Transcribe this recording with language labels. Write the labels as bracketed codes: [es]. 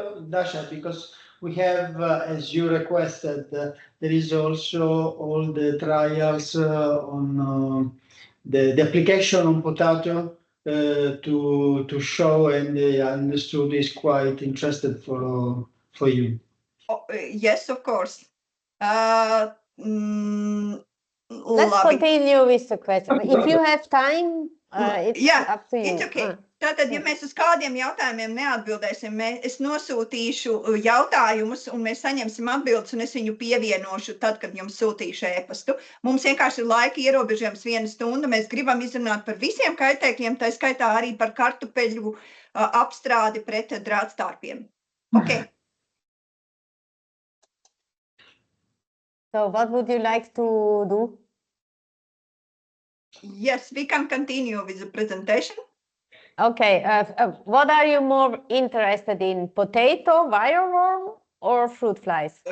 [en] Dasha, because we have, as you requested, there is also all the trials on the application on potato to show, and I understood is quite interested for you. Yes, of course. Let's continue with the question. If you have time, it's up to you. It's okay. [lv] Tātad, ja mēs uz kādiem jautājumiem neatbildēsim, es nosūtīšu jautājumus un mēs saņemsim atbildes un es viņu pievienošu tad, kad jums sūtīšu ēpastu. Mums vienkārši ir laika ierobežojums 1 stunda. Mēs gribam izrunāt par visiem kaitēkļiem, tā skaitā arī par kartupeļu apstrādi pret drātstārpiem. [en] Okay. So what would you like to do? Yes, we can continue with the presentation. Okay, what are you more interested in, potato, wireworm, or fruit flies?